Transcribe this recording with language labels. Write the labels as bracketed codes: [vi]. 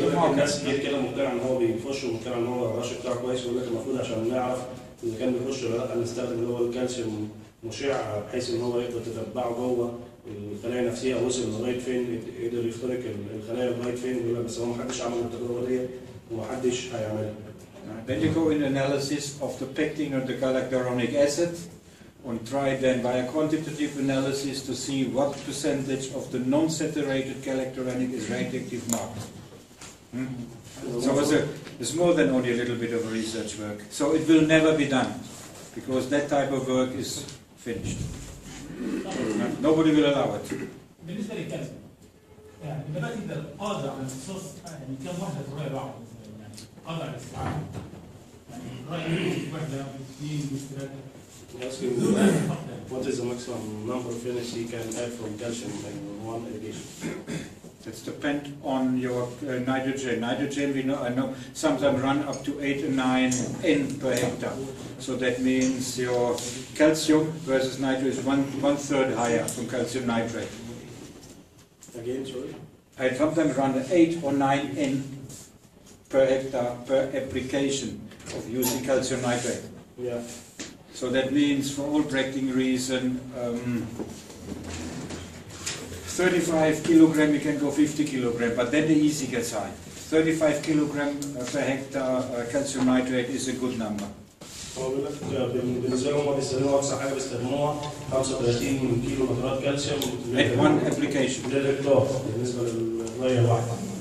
[ar] الناس كتير كده مقتنع ان هو بيخش ومقتنع ان هو الرش بتاعه كويس، ويقول لك المفروض عشان نعرف اذا كان بيخش ولا لا نستخدم اللي هو الكالسيوم مشع، بحيث ان هو يقدر تتبعه جوه الخلايا النفسيه وصل لغايه فين، يقدر يخترق الخلايا لغايه فين، يقول لك بس هو ما حدش عمل التجربه دي وما حدش هيعملها. [en] Then you go in analysis of the pectin or the galacturonic acid and try then by a quantitative analysis to see what percentage of the non-saturated galacturonic is radioactive marked. So it's more than only a little bit of research work. So it will never be done because that type of work is finished. Nobody will allow it. [ar] بالنسبه للكالسيوم يعني النبات يقدر قادر على امتصاص يعني كم وحده رأي بعض يعني قادر على الاستيعاب يعني رأي وحده اثنين ثلاثه. [en] What is the maximum number of units you can have from calcium in one irrigation? It depends on your nitrogen. Nitrogen, I know sometimes run up to 8 and 9 N per hectare. So that means your calcium versus nitrogen is one third higher from calcium nitrate. Again, sorry? I sometimes run 8 or 9 N per hectare per application of using calcium nitrate. Yeah. So that means for all practical reason, 35 kilogram, you can go 50 kilogram, but then the easy gets high. 35 kilogram per hectare calcium nitrate is a good number. [ar] هو بيقول لك بالنسبه لهم هم بيستخدموا اقصى حاجه بيستخدموها 35 كيلو نترات كالسيوم [en] At one application. [ar] للهكتار بالنسبه للريه الواحده.